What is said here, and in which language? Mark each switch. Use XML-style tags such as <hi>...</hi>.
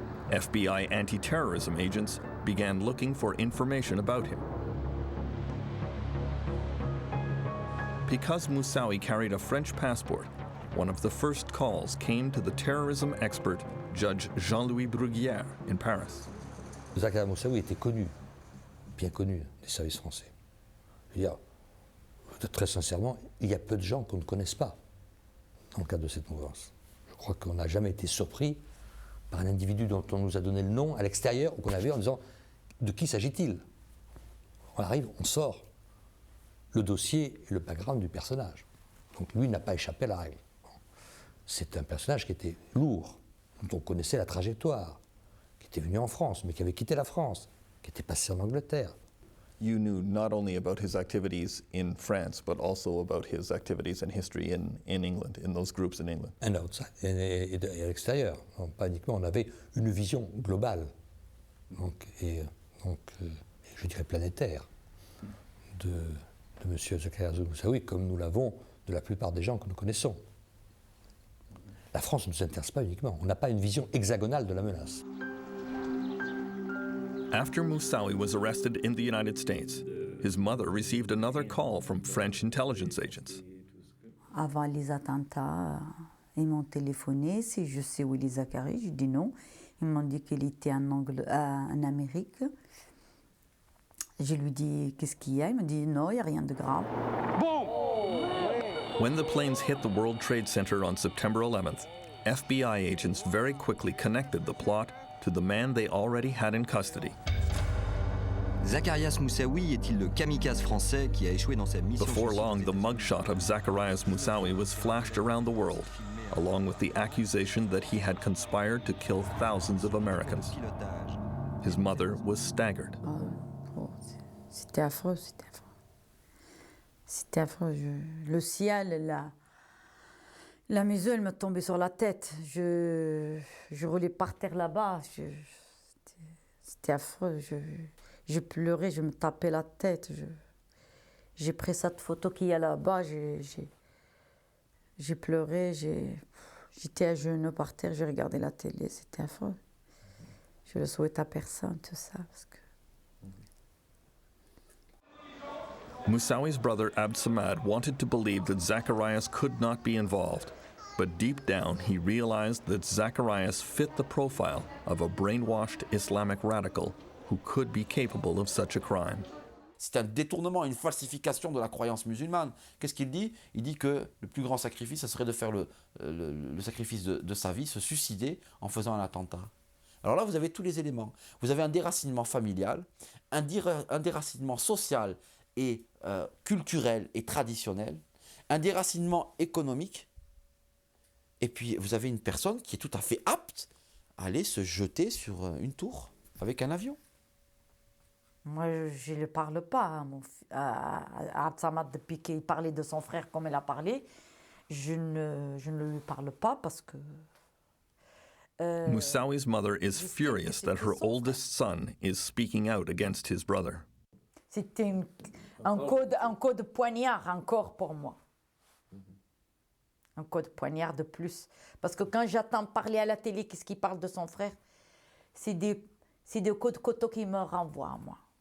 <en>FBI anti-terrorism agents began looking for information about him. Because Moussaoui carried a French passport, one of the first calls came to the terrorism expert, Judge Jean-Louis Bruguière, in Paris.</en> <fr>Zakaria Moussaoui était connu, bien connu des services français. Très sincèrement, il y a peu de gens qu'on ne connaisse pas dans le cadre de cette mouvance. Je crois qu'on n'a jamais été surpris par un individu dont on nous a donné le nom à l'extérieur ou qu'on a vu en disant de qui s'agit-il. On arrive, on sort le dossier et le background du personnage. Donc lui n'a pas échappé à la règle. C'est un personnage qui était lourd, dont on connaissait la trajectoire, qui était venu en France, mais qui avait quitté la France, qui était passé en Angleterre.</fr> <en>You knew not only about his activities in France, but also about his activities and history in England, in those groups in England. And outside,</en> <fr>et à l'extérieur. Pas uniquement, on avait une vision globale, et je dirais planétaire, de M. Zakaria Moussaoui, comme nous l'avons de la plupart des gens que nous connaissons. La France ne nous intéresse pas uniquement. On n'a pas une vision hexagonale de la menace.</fr> <en>After Moussaoui was arrested in the United States, his mother received another call from French intelligence agents.</en> <fr>Avant les attentats, ils m'ont téléphoné si je sais où est Zakaria. J'ai dit non. Ils m'ont dit qu'il était en Amérique. Je lui dis qu'est-ce qu'il y a. Il m'a dit non, il n'y a rien de grave.</fr> <en>When the planes hit the World Trade Center on September 11th, FBI agents very quickly connected the plot to the man they already had in custody.</en> <fr>Zacharias Moussaoui est-il le kamikaze français qui a échoué dans sa mission?</fr> <en>Before long, the mugshot of Zacharias Moussaoui was flashed around the world, along with the accusation that he had conspired to kill thousands of Americans. His mother was staggered.</en> <fr>C'était affreux, c'était affreux. C'était affreux. Le ciel, la maison, elle me tombait sur la tête. Je roulais par terre là-bas. C'était affreux. Je pleurais, je me tapais la tête. J'ai pris cette photo qu'il y a là-bas. J'ai pleuré. J'étais à genoux par terre. J'ai regardé la télé. C'était affreux. Je le souhaite à personne, tout ça. Parce que...</fr> <en>Moussaoui's brother Abd Samad wanted to believe that Zacharias could not be involved, but deep down he realized that Zacharias fit the profile of a brainwashed Islamic radical who could be capable of such a crime.</en> <fr>C'est un détournement, une falsification de la croyance musulmane. Qu'est-ce qu'il dit? Il dit que le plus grand sacrifice, ce serait de faire le sacrifice de sa vie, se suicider en faisant un attentat. Alors là, vous avez tous les éléments. Vous avez un déracinement familial, un déracinement social et culturel et traditionnel, un déracinement économique, et puis vous avez une personne qui est tout à fait apte à aller se jeter sur une tour avec un avion. Moi, je ne lui parle pas à Abd Samad depuis qu'il parlait de son frère comme elle a parlé. Je ne lui parle pas parce que...</fr> <en>Moussaoui's mother is furious that her oldest son is speaking out against his brother.</en> <fr>C'était un coup de poignard encore pour moi. Un coup de poignard de plus. Parce que quand j'entends parler à la télé, qu'est-ce qu'il parle de son frère, c'est des coups de couteau qui me renvoient à moi.</fr>